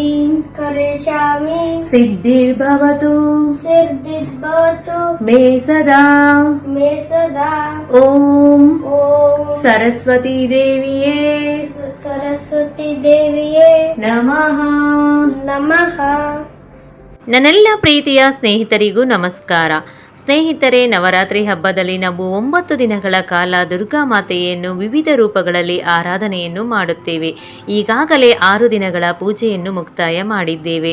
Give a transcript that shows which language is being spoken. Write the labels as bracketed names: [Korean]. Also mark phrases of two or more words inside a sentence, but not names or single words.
[Sanskrit] ಕರಿಷ್ಯಾಮಿ ಸಿದ್ಧಿರ್ಭವತು ಸಿದ್ಧಿರ್ಭವತು ಮೇ ಸದಾ ಓಂ ಓಂ ಸರಸ್ವತಿ ದೇವಿಯೇ ಸರಸ್ವತಿ ದೇವಿಯೇ ನಮಃ. ನಮಃ. [Kannada] ನನ್ನೆಲ್ಲ ಪ್ರೀತಿಯ ಸ್ನೇಹಿತರಿಗೂ ನಮಸ್ಕಾರ. ಸ್ನೇಹಿತರೆ, ನವರಾತ್ರಿ ಹಬ್ಬದಲ್ಲಿ ನಾವು 9 ದಿನಗಳ ಕಾಲ ದುರ್ಗಾ ಮಾತೆಯನ್ನು ವಿವಿಧ ರೂಪಗಳಲ್ಲಿ ಆರಾಧನೆಯನ್ನು ಮಾಡುತ್ತೇವೆ. ಈಗಾಗಲೇ 6 ದಿನಗಳ ಪೂಜೆಯನ್ನು ಮುಕ್ತಾಯ ಮಾಡಿದ್ದೇವೆ.